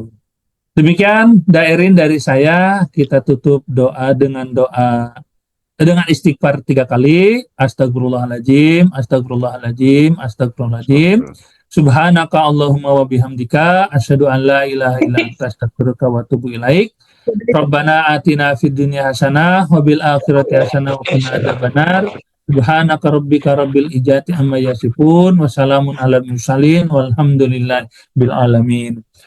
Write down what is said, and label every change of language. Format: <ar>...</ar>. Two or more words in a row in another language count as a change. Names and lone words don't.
<id>Demikian dairin dari saya, kita tutup doa dengan istighfar 3 kali.</id> <ar>أستغفر الله العظيم أستغفر الله العظيم أستغفر الله العظيم. سبحانك اللهم وبحمدك أشهد أن لا إله إلا أنت أستغفرك وأتوب إليك. ربنا آتنا في الدنيا حسنة وبالآخرة حسنة وقنا عذاب النار. سبحانك ربك رب العزة عما يصفون وسلام على المرسلين والحمد لله بالعالمين.</ar>